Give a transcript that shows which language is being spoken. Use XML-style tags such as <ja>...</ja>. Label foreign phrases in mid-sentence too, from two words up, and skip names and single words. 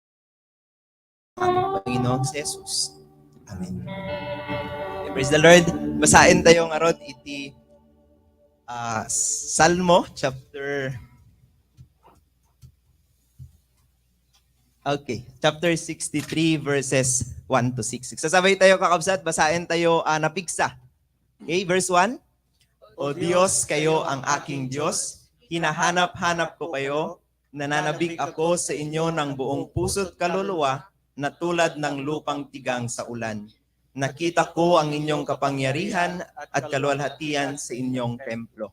<tl>Ang Panginoong Jesus. Amen.</tl> <en>Praise the Lord.</en> <ilo>Basahin tayo nga rod iti Salmo</ilo> <en>chapter 63 verses 1 to 6.</en> <ilo>Sasabay tayo kakabsat, basahin tayo napigsa.</ilo> <en>Okay, verse 1.</en> <tl>O Diyos, kayo ang aking Diyos, hinahanap-hanap ko kayo, nananabik ako sa inyo ng buong puso't kaluluwa na tulad ng lupang tigang sa ulan. Nakita ko ang inyong kapangyarihan at kaluwalhatian sa inyong templo.</tl>